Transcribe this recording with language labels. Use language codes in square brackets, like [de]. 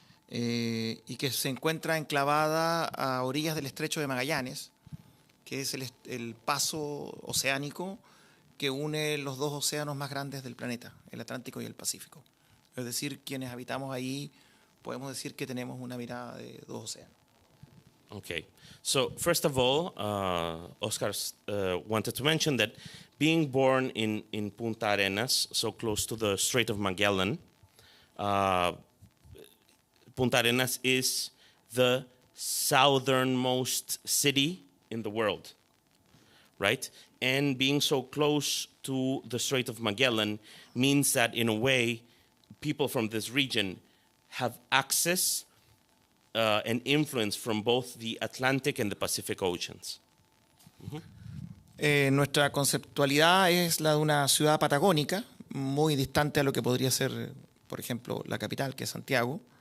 [es] Y que se encuentra enclavada a orillas del estrecho de Magallanes, que es el paso oceánico que une los dos océanos más grandes del planeta, el Atlántico y el Pacífico. Es decir, quienes habitamos ahí podemos decir que tenemos una mirada de dos océanos. [en] Okay, so first of all, Óscar wanted to mention that being born in Punta Arenas, so close to the Strait of Magellan, Punta Arenas is the southernmost city in the world, right? And being so close to the Strait of Magellan means that, in a way, people from this region have access and influence from both the Atlantic and the Pacific Oceans. [es] Nuestra conceptualidad es la de una ciudad patagónica, muy distante a lo que podría ser, por ejemplo, la capital, que es Santiago.